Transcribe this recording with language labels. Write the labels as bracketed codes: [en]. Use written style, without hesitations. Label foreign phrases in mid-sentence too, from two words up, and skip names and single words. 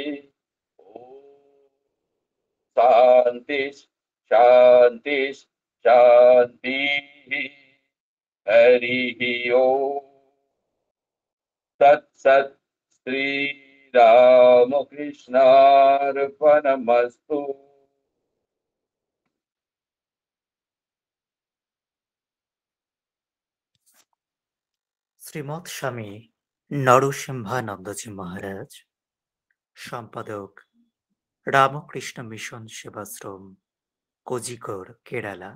[sa] शांति शांति शांति। हरि ओम तत्सत्। श्री रामकृष्णार्पणमस्तु। [bn] শ্রীমৎ স্বামী নরসিংহানন্দজি মহারাজ, সম্পাদক রামকৃষ্ণ মিশন সেবাশ্রম, কোজিকোড়, কেরালা।